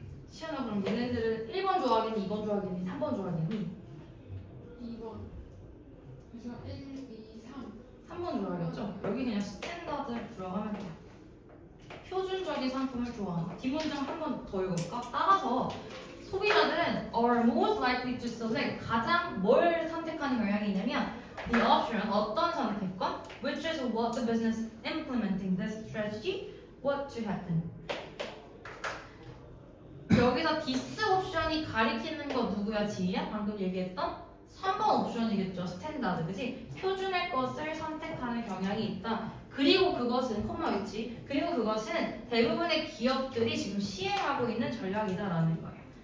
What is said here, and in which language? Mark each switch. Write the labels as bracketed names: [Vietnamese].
[Korean] 시연아 그럼 얘네들은 1번 좋아하겠니? 2번 좋아하겠니? 3번 좋아하겠니? 2번. 그래서 1, 2, 3. 3번 좋아하겠죠? 여기 그냥 스탠다드 들어가면 돼요. 표준적인 상품을 좋아하는. 뒷문장 한 번 더 읽어볼까? 따라서 소비자들은 [English] are most likely to select [Korean] 가장 뭘 선택하는 경향이 있냐면 [English] the option [Korean] 어떤 선택권 [English] which is what the business implementing this strategy what to happen. [Korean] 여기서 this 옵션이 가리키는 거 누구야? 지희야? 방금 얘기했던 3번 옵션이겠죠. 스탠다드, 그지? 표준의 것을 선택하는 경향이 있다. 그리고 그것은 콤마 있지. 그리고 그것은 대부분의 기업들이 지금 시행하고 있는 전략이다라는 거예요.